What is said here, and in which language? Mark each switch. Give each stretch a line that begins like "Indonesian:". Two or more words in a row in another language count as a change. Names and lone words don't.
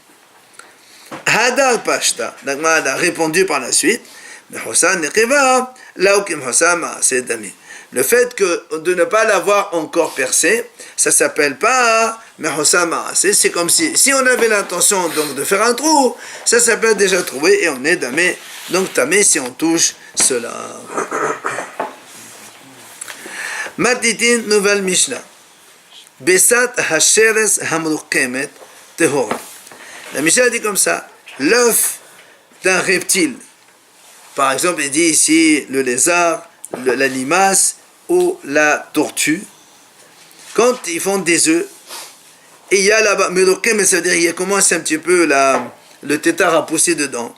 Aramaic: הדר פשטה,
French: la Gemara a répondu par la suite, le fait que de ne pas l'avoir encore percé, ça s'appelle pas c'est comme si on avait l'intention donc de faire un trou, ça s'appelle déjà trouvé et on est damé, donc tamé si on touche cela. Matitin nouvelle Mishnah.
Hebrew: ביצת השרץ המרוקמת טהורה.
French: La Mishnah dit comme ça, l'œuf d'un reptile. Par exemple, il dit ici le lézard, la limace ou la tortue. Quand ils font des œufs, et il y a là-bas, mais ça veut dire il commence un petit peu le tétard à pousser dedans.